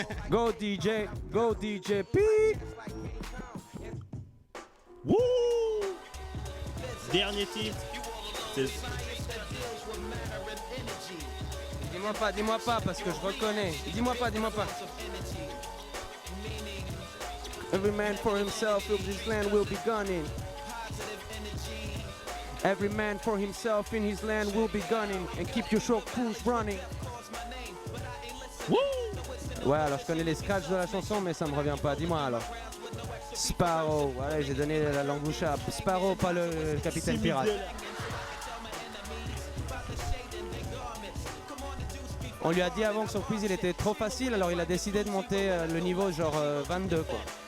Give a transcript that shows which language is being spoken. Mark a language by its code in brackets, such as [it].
[en] Go DJ P. [fr] Wouh! Dernier titre. Dis-moi pas parce que je reconnais. Dis-moi pas. [en] Every man for himself, in this land will be gunning. Every man for himself in his land will be gunning and keep your short crews running. Wouh! [fr] Ouais, alors je connais les scratchs de la chanson, mais ça me revient pas. Dis-moi alors. Sparrow, voilà, j'ai donné la langue bouche à Sparrow, pas le capitaine pirate. On lui a dit avant que son quiz il était trop facile, alors il a décidé de monter le niveau genre 22 quoi.